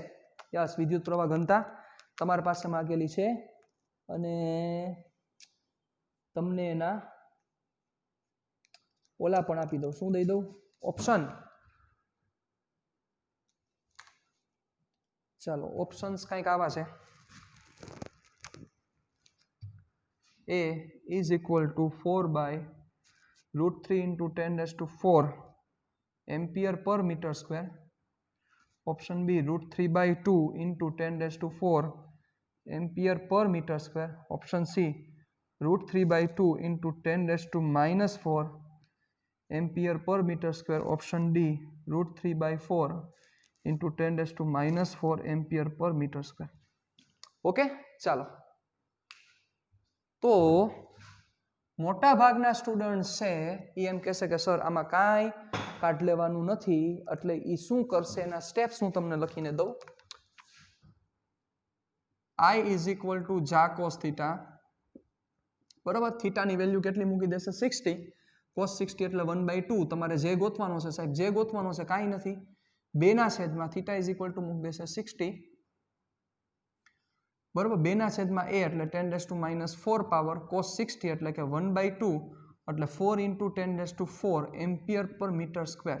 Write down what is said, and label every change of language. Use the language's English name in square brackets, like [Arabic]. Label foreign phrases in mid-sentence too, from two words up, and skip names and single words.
[Gujarati] યસ, વિદ્યુત પ્રવાહ ઘનતા તમારી પાસે માંગેલી છે. અને તમને એના ઓલા પણ આપી દઉં. શું દઈ દઉં? ઓપ્શન. ચાલો ઓપ્શન્સ કંઈક આવા છે. [English] A is equal to 4/√3 into 10⁴ ampere per meter square. ऑप्शन B √3/2 into 10⁴ ampere per meter square. ऑप्शन C √3/2 into 10⁻⁴ ampere per meter square. ऑप्शन D √3/4 into 10⁻⁴ ampere per meter square. ओके, [Gujarati] ચાલો. તો મોટા ભાગના સ્ટુડન્ટ છે એ એમ કહેશે કે સર આમાં કાંઈ કાઢ લેવાનું નથી, એટલે એ શું કરશે એના સ્ટેપ્સ હું તમને લખીને દઉં. [English] I is equal to જા cos થીટા, બરાબર. [Gujarati] થીટાની વેલ્યુ કેટલી મૂકી દેશે? 60. cos 60 એટલે 1/2. તમારે જે ગોતવાનો છે સાહેબ, જે ગોતવાનો છે કાંઈ નથી, 2/, [English] theta is equal to [Gujarati] મૂકી દેશે 60, બરાબર. [English] 2/a એટલે 10⁻⁴ પાવર, cos 60 [Gujarati] એટલે કે [English] 1/2 એટલે 4 into 10⁴ ampere per meter square.